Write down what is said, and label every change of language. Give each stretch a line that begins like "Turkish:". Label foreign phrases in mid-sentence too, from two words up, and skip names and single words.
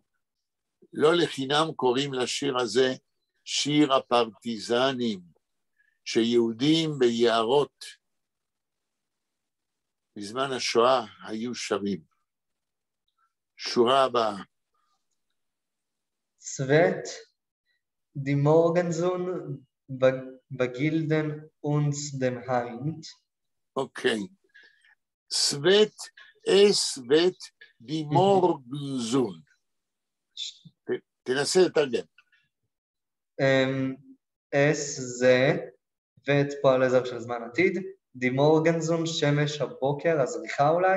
Hebrew: לא לחינם קוראים לשיר הזה שיר הפרטיזנים, שיהודים ביערות בזמן השואה היו שרים. שורה הבאה.
Yiddish: צוות די מורגנזון בגילדן אונס דם היינט. אוקיי. צוות די מורגנזון.
Hebrew: תנסה לתרגם. זה, ואת פועל עזר של זמן עתיד,
Yiddish: די מורגנזון
Hebrew: שמש הבוקר, הזריחה אולי?